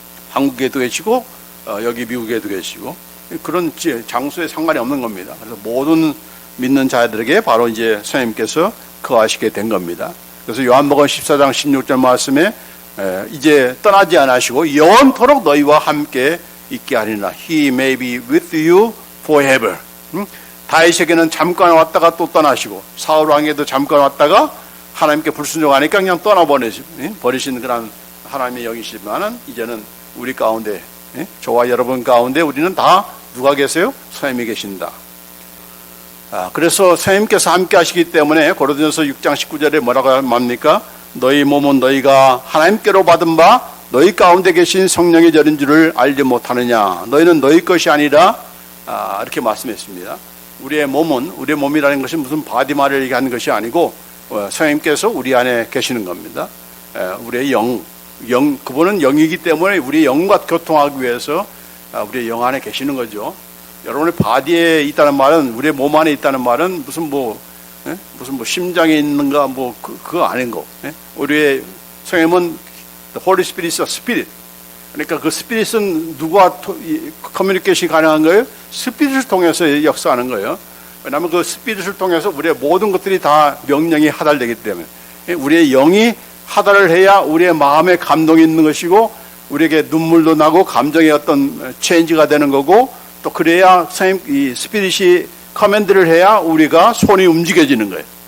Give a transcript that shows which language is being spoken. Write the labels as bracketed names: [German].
[Korean] 한국에도 계시고 여기 미국에도 계시고 그런 장소에 상관이 없는 겁니다. 그래서 모든 믿는 자들에게 바로 이제 성령님께서 거하시게 된 겁니다. 그래서 요한복음 14장 16절 말씀에 이제 떠나지 않으시고 영원토록 너희와 함께 있게 하리라. [English] He may be with you forever. [Korean] 다윗에게는 잠깐 왔다가 또 떠나시고 사울 왕에도 잠깐 왔다가 하나님께 불순종하니까 그냥 버리시는 그런 하나님의 영이시지만은 이제는 우리 가운데, 저와 여러분 가운데 우리는 다 누가 계세요? 성령님이 계신다. 그래서 성령님께서 함께 하시기 때문에 고린도전서 6장 19절에 뭐라고 말합니까? 너희 몸은 너희가 하나님께로 받은 바 너희 가운데 계신 성령의 절인 줄을 알지 못하느냐? 너희는 너희 것이 아니라 이렇게 말씀했습니다. 우리의 몸이라는 것이 무슨 바디마를 얘기하는 것이 아니고 성령님께서 우리 안에 계시는 겁니다. 우리의 그분은 영이기 때문에 우리의 영과 교통하기 위해서 우리의 영 안에 계시는 거죠. 여러분의 바디에 있다는 말은, 우리의 몸 안에 있다는 말은 무슨 심장에 있는가 그거 아닌 거. 우리의 성령님은 [English] The Holy Spirit is a Spirit. [Korean] 그러니까 그 스피릿은 누구와 커뮤니케이션이 가능한 거예요? 스피릿을 통해서 역사하는 거예요. 왜냐하면 그 스피릿을 통해서 우리의 모든 것들이 다 명령이 하달되기 때문에, 우리의 영이 하달을 해야 우리의 마음에 감동이 있는 것이고 우리에게 눈물도 나고 감정의 어떤 체인지가 되는 거고, 또 그래야 이 스피릿이 커맨드를 해야 우리가 손이 움직여지는 거예요.